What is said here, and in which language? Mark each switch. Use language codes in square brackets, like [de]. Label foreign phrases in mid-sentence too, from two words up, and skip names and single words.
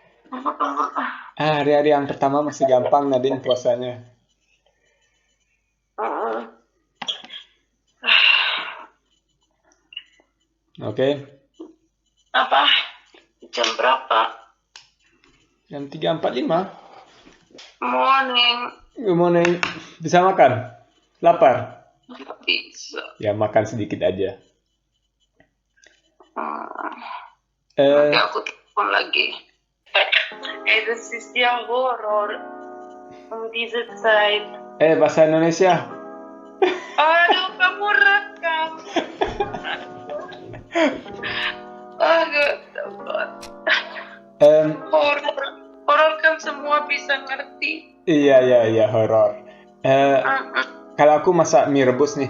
[id] Hari-hari yang pertama masih gampang Nadine puasanya. Oke. Apa? Jam berapa? Jam 3.45. [en] Morning. Good morning. [id] Bisa makan? Lapar? Nggak bisa. Ya makan sedikit aja. Nanti aku telepon lagi. [de] Das ist ja Horror. Diese Zeit. [id] Bahasa Indonesia. Aduh, kamu rekam. Aduh, Tuhan. Horor kan semua bisa ngerti. Iya, horor. Kalau aku masak mie rebus nih.